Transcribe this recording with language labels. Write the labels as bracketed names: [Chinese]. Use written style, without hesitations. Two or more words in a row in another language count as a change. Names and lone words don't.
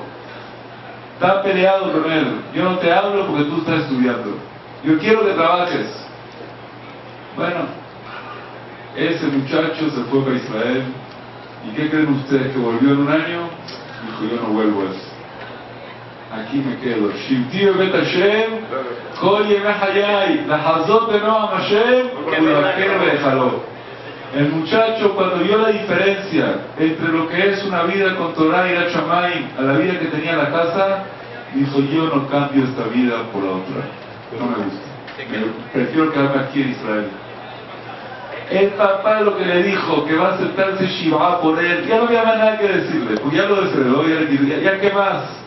[Spanish] Está peleado con él. Yo no te hablo porque tú estás estudiando. Yo quiero que trabajes. Bueno, ese muchacho se fue para Israel. ¿Y qué creen ustedes? ¿Que volvió en un año? Dijo, yo no vuelvo a eso. Aquí me quedo. [Hebrew] שבתי בית השם כל ימי חיי לחזות בנעם השם, ולבקר בהיכלו. [Spanish] El muchacho, cuando vio la diferencia entre lo que es una vida con Torah y la Shamayim a la vida que tenía en la casa, dijo, yo no cambio esta vida por la otra. No me gusta. Prefiero quedarme aquí en Israel. El papá lo que le dijo, que va a aceptarse Shiva por él, ya no había más nada que decirle, porque ya lo desheredó, ya qué más.